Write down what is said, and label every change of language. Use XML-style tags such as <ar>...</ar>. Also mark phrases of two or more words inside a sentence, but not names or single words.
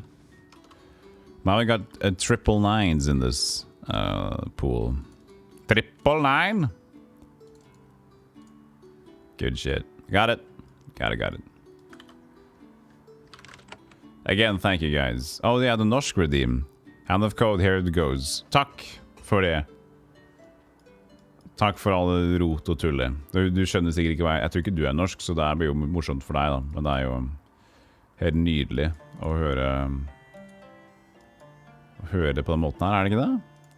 <en>Now we got triple 9s in this pool. Triple 9? Good shit. Got it. Got it. Again, thank you guys. Oh yeah, the norsk redeem. Hand of code, here it goes.</en> <no>Takk for det. Takk for all rot og tullet. Du skjønner sikkert ikke hva jeg tror ikke du er norsk, så det blir jo morsomt for deg da. Men det er jo helt nydelig å høre det på den måten her, er det ikke det?</no>